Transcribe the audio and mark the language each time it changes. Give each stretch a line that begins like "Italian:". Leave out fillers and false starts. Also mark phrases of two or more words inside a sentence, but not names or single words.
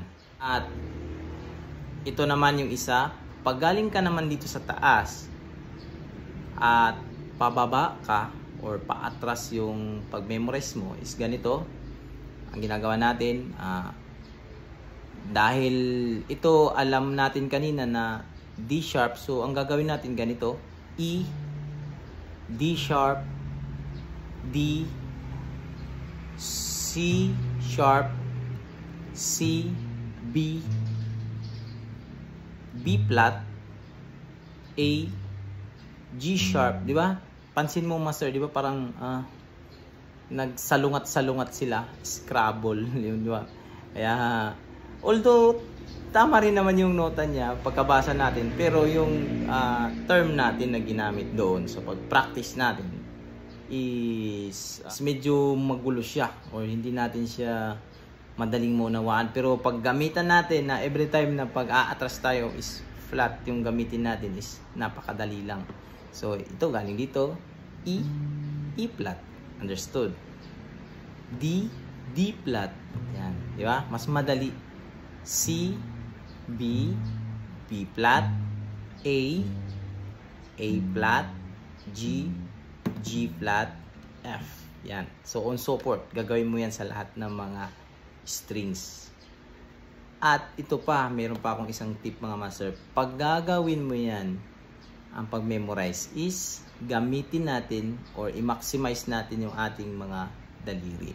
Filipino: At ito naman yung isa, pag galing ka naman dito sa taas at pababa ka or paatras yung pag-memorize mo is ganito. Ang ginagawa natin, dahil ito alam natin kanina na
English: D sharp,
Filipino: so ang gagawin natin ganito,
English: E, D sharp, D, C sharp, C, B, B flat, A, G sharp, di ba?
Filipino: Pansin mo master, di ba parang nagsalungat-salungat sila, Scrabble, di ba? Kaya although tama rin naman yung nota niya pagkabasa natin, pero yung term natin na ginamit doon so pag-practice natin is medyo magulo siya or hindi natin siya madaling maunawaan. Pero pag gamitan natin na
English: every time
Filipino: na pag-aatras tayo is flat yung gamitin natin is napakadali lang. So ito galing dito,
English: E, E flat, understood. D, D flat,
Filipino: yan, di ba? Mas madali.
English: C, B, B flat, A, A flat, G, G flat, F. Yan. So on so forth,
Filipino: gagawin mo yan sa lahat ng mga strings. At ito pa, meron pa akong isang tip mga master. Pag gagawin mo yan, ang pag-memorize is gamitin natin or i-maximize natin yung ating mga daliri.